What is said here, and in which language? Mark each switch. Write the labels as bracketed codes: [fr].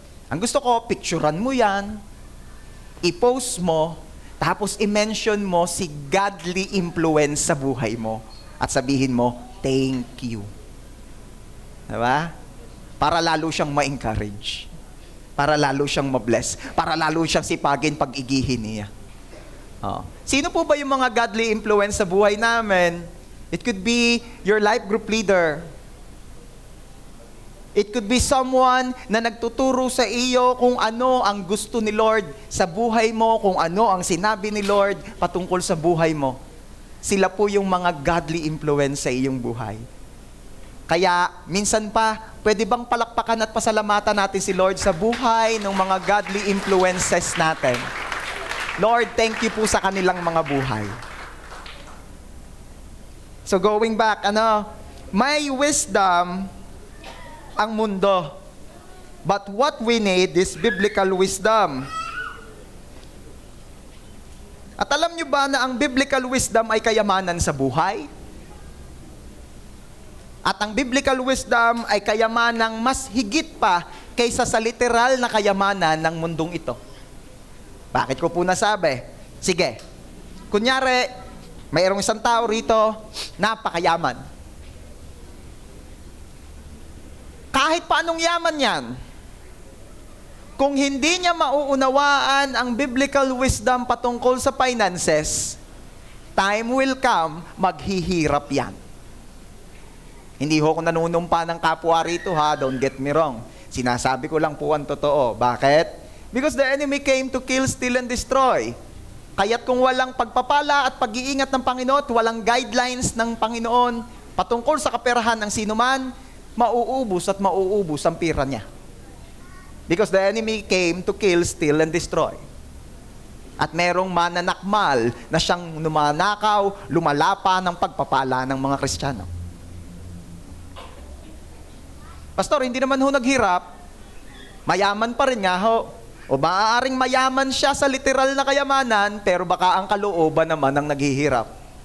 [tl] Ang gusto ko, picturean mo yan, i-post mo, tapos i-mention mo si godly influence sa buhay mo. At sabihin mo, thank you. Diba? Para lalo siyang ma-encourage. Para lalo siyang ma-bless. Para lalo siyang sipagin pag-igihin niya. Oh. Sino po ba yung mga godly influence sa buhay namin? [en] It could be your life group leader. It could be someone [tl] na nagtuturo sa iyo kung ano ang gusto ni Lord sa buhay mo, kung ano ang sinabi ni Lord patungkol sa buhay mo. Sila po yung mga godly influence sa iyong buhay. Kaya, minsan pa, pwede bang palakpakan at pasalamatan natin si Lord sa buhay ng mga godly influences natin? Lord, thank you po sa kanilang mga buhay. [en] So going back, [tl] may wisdom ang mundo. [en] But what we need is biblical wisdom. [tl] At alam nyo ba na ang biblical wisdom ay kayamanan sa buhay? At ang biblical wisdom ay kayamanang mas higit pa kaysa sa literal na kayamanan ng mundong ito. Bakit ko po nasabi? Sige, kunyari, mayroong isang tao rito, napakayaman. Kahit paanong yaman yan, kung hindi niya mauunawaan ang biblical wisdom patungkol sa finances, [en] time will come, [tl] maghihirap yan. Hindi ho ako nanunumpa ng kapwa rito ha, [en] don't get me wrong. [tl] Sinasabi ko lang po ang totoo. Bakit? [en] Because the enemy came to kill, steal, and destroy. [tl] Kaya't kung walang pagpapala at pag-iingat ng Panginoon at walang guidelines ng Panginoon patungkol sa kaperahan ng sinuman, mauubos at mauubos ang pira niya. [en] Because the enemy came to kill, steal, and destroy. [tl] At merong mananakmal na siyang numanakaw, lumalapa ng pagpapala ng mga Kristiyano. Pastor, hindi naman ho naghirap. Mayaman pa rin nga ho. O maaaring mayaman siya sa literal na kayamanan, pero baka ang kalooban naman ang naghihirap.